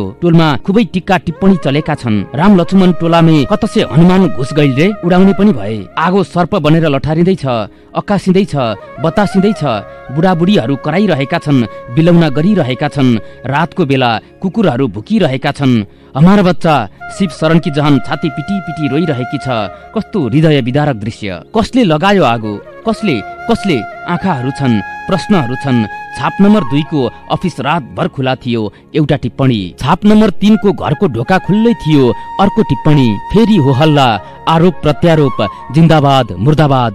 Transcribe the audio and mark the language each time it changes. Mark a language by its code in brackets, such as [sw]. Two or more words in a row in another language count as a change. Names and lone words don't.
[ne] टोलमा खुबै टिक्का टिप्पणी चलेका छन्। [bho] राम लक्ष्मण टोलामे कतसे हनुमान घुस गइल रे? [ne] उडाउने पनि भए। आगो सर्प बनेर लठारिँदैछ, अक्कासिँदैछ, बतासिँदैछ। बुढाबुढीहरू कराइरहेका छन्, बिलौना गरिरहेका छन्। रातको बेला कुकुरहरू भुकिरहेका छन्। [bho] हमारा बच्चा शिव शरण की जहान छाती पिटी पिटी [ne] रोइरहेकी छ। कस्तो हृदय विदारक दृश्य। कसले लगायो आगो? कसले? कसले? आँखाहरू छन्, प्रश्नहरू छन्। छाप नम्बर 2 को अफिस रातभर खुला थियो। एउटा टिप्पणी। छाप नम्बर 3 को घरको ढोका खुल्लै थियो। अर्को टिप्पणी। फेरि हो हल्ला, आरोप प्रत्यारोप, जिन्दाबाद मुर्दाबाद।